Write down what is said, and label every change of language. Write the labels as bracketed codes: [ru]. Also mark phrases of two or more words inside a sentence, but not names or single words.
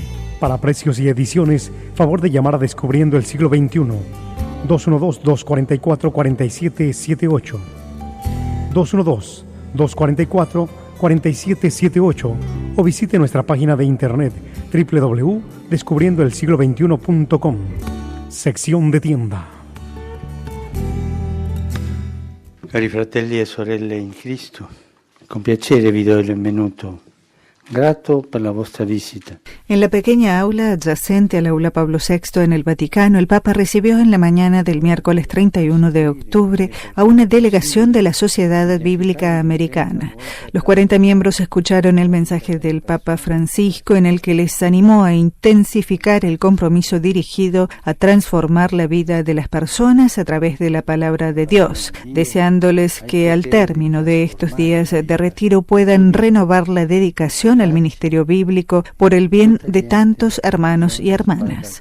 [es] Para precios y ediciones, favor de llamar a Descubriendo el Siglo XXI, 212-244-4778, 212-244-4778, o visite nuestra página de internet www.descubriendoelsiglo21.com, sección de tienda. [it] Cari fratelli e sorelle in Cristo, con piacere vi do il benvenuto. Grato per la vostra visita. [es] En la pequeña aula adyacente al aula Pablo VI en el Vaticano, el Papa recibió en la mañana del miércoles 31 de octubre a una delegación de la Sociedad Bíblica Americana. Los 40 miembros escucharon el mensaje del Papa Francisco, en el que les animó a intensificar el compromiso dirigido a transformar la vida de las personas a través de la palabra de Dios, deseándoles que al término de estos días de retiro puedan renovar la dedicación al ministerio bíblico por el bien de tantos hermanos y hermanas.